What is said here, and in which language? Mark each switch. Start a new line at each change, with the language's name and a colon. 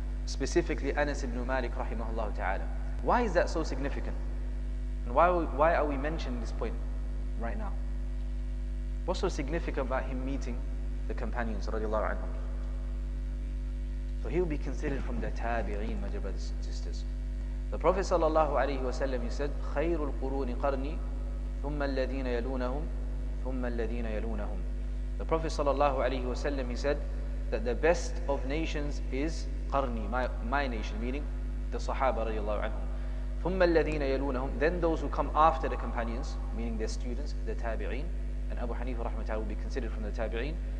English: specifically Anas ibn Malik rahimahullah ta'ala. Why is that so significant? And why are we mentioning this point right now? What's so significant about him meeting the companions radiallahu anhum? So he will be considered from the tabi'een, my dear brothers and sisters. The Prophet sallallahu alaihi wasallam, he said,
Arabic: خَيْرُ الْقُرُونِ قَرْنِي ثُمَّ الَّذِينَ يَلُونَهُمْ ثُمَّ الَّذِينَ يَلُونَهُم.
English: The Prophet sallallahu alaihi wasallam, he said that the best of nations is qarni, my nation, meaning the Sahaba radiallahu anhum.
Arabic: ثُمَّ الَّذِينَ يَلُونَهُم.
English: Then those who come after the companions, meaning their students, the tabi'een, and Abu Hanifah rahmatullah will be considered from the tabi'een.